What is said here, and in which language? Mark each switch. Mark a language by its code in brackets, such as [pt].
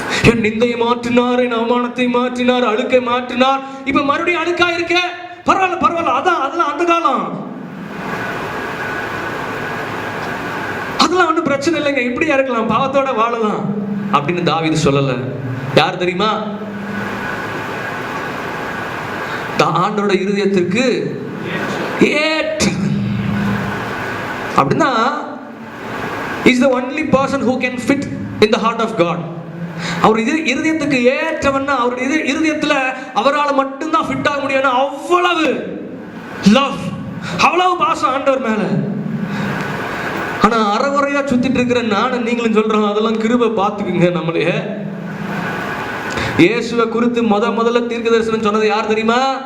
[ta] என் நிந்தையை மாற்றினார், என் அவமானத்தை மாற்றினார், அழுக்கை மாற்றினார், இப்ப மறுபடியும் அழுக்கா இருக்க, பரவாயில்ல. அதெல்லாம் அந்த காலம், அதெல்லாம் ஒன்றும் பிரச்சனை இல்லைங்க, இப்படியா இருக்கலாம், பாவத்தோட வாழலாம் அப்படின்னு தாவீது சொல்லல. யார் தெரியுமா? ஆண்டோட இருதயத்திற்கு ஏற்ற அப்படின்னா [en] is the only person who can fit in the heart of God. [ta] அவர் இருதயத்துக்கு ஏற்றவன்னா, அவருடைய இருதயத்துல அவரால் மட்டும்தான் ஃபிட் ஆக முடியும். அவ்வளவு லவ், அவ்வளவு பாசம் ஆண்டவர் மேல. ஆனா அறகுறையா சுத்திட்டு இருக்கிற நானும் நீங்களும் சொல்றோம், அதெல்லாம் கிருபை பார்த்துக்குங்க. நம்மளே இயேசுவை குறித்து முதல்ல தீர்க்க தரிசனம் சொன்னது யார் தெரியுமா?